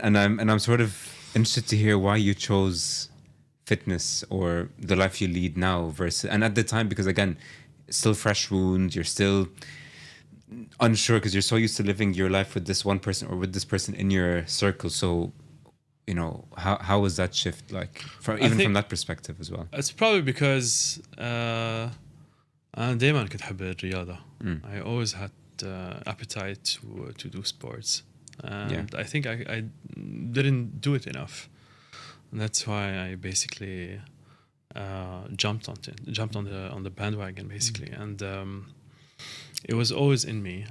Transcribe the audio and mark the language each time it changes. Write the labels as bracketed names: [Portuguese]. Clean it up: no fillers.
[English] And I'm sort of interested to hear why you chose fitness or the life you lead now versus, and at the time, because again, still fresh wounds, you're still unsure because you're so used to living your life with this one person or with this person in your circle. So, how was that shift like, from that perspective as well? It's probably because [Arabic] أنا دايما كنت أحب الرياضة. [English] I always had appetite to do sports, and I think I didn't do it enough, and that's why I basically jumped on the bandwagon basically, and it was always in me.